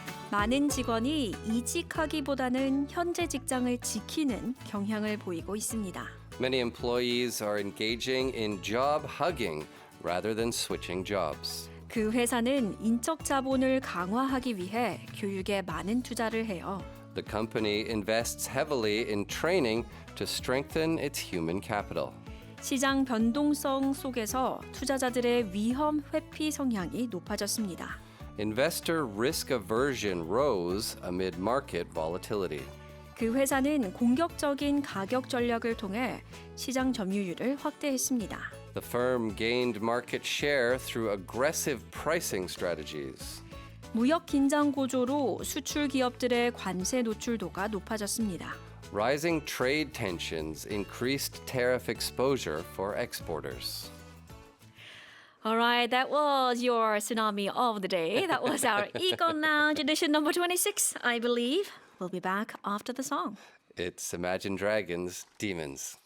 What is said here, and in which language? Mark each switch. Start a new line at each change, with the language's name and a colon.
Korean: 많은 직원이 이직하기보다는 현재 직장을 지키는 경향을 보이고 있습니다.
English: Many employees are engaging in job hugging rather than switching jobs.
Korean: 그 회사는 인적 자본을 강화하기 위해 교육에 많은 투자를 해요.
English: The company invests heavily in training to strengthen its human capital.
Korean: 시장 변동성 속에서 투자자들의 위험 회피 성향이 높아졌습니다.
English: Investor risk aversion rose amid market volatility.
Korean: 그 회사는 공격적인 가격 전략을 통해 시장 점유율을 확대했습니다.
English: The firm gained market share through aggressive pricing strategies.
Korean: 무역 긴장 고조로 수출 기업들의 관세 노출도가 높아졌습니다.
English: Rising trade tensions increased tariff exposure for exporters. All right, that was your tsunami of the day. That was our Econ Lounge edition number 26, I believe. We'll be back after the song. It's Imagine Dragons, Demons.